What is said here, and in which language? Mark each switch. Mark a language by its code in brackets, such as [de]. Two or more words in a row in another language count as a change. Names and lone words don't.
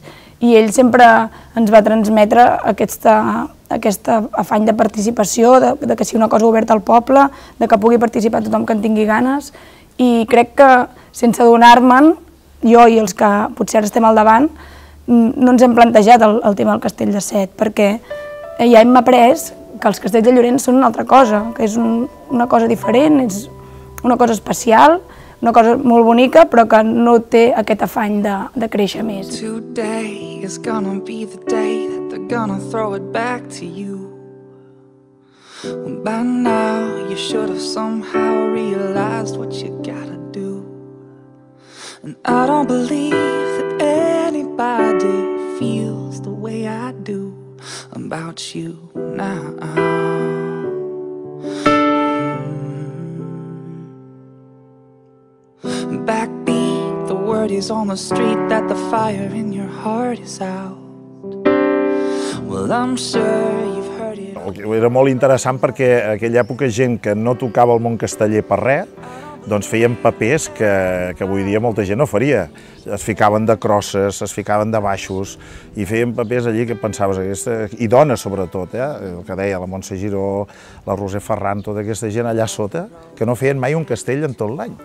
[ca] I ell sempre ens va transmetre aquest afany de participació, de que sigui una cosa oberta al poble, de que pugui participar tothom que en tingui ganes, i crec que sense adonar-me'n, jo i els que potser estem al davant, no ens hem plantejat el tema del castell de 7, perquè ja hem après que els castells de Llorenç són una altra cosa, que és una cosa diferent, és una cosa especial, una cosa molt bonica, però que no té aquest afany de créixer més. [en] Today is gonna be the day that they're gonna throw it back to you. Well, by now you should have somehow realized what you gotta do. And I don't believe that anybody feels the way I do about you now. Backbeat, the word is on the street that the fire in your heart is out. Well, I'm sure you've heard it. [ca] Era molt interessant perquè a aquella època gent que no tocava el món casteller per res, doncs feien papers que avui dia molta gent no faria. Es ficaven de crosses, es ficaven de baixos i feien papers allí que pensaves, i dones sobretot, el que deia la Montse Giró, la Roser Ferran, tota aquesta gent allà sota, que no feien mai un castell en tot l'any.